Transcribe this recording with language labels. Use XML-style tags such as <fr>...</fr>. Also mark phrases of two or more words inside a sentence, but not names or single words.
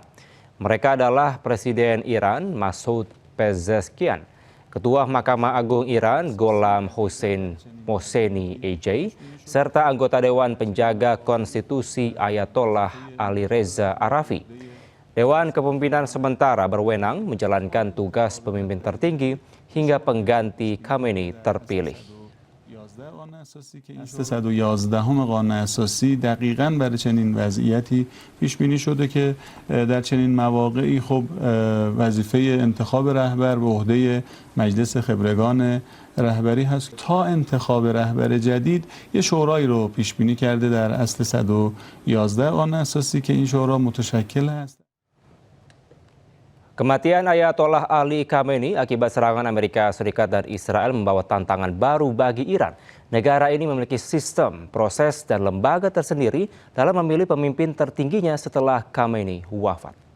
<id>Mereka adalah Presiden Iran Masoud Pezeshkian, Ketua Mahkamah Agung Iran Gholam Hossein Mohseni EJ, serta anggota Dewan Penjaga Konstitusi Ayatollah Ali Reza Arafi. Dewan Kepemimpinan sementara berwenang menjalankan tugas pemimpin tertinggi hingga pengganti Khamenei terpilih.</id> <fa>311 قانون اساسی دقیقاً برای چنین وضعیتی پیش بینی شده که در چنین مواقعی خب وظیفه انتخاب رهبر به عهده مجلس خبرگان رهبری هست. تا انتخاب رهبر جدید یه شورایی رو پیش بینی کرده در اصل 111 قانون اساسی که این شورا متشکل است.</fa> <id>Kematian Ayatollah Ali Khamenei akibat serangan Amerika Serikat dan Israel membawa tantangan baru bagi Iran. Negara ini memiliki sistem, proses, dan lembaga tersendiri dalam memilih pemimpin tertingginya setelah Khamenei wafat.</id>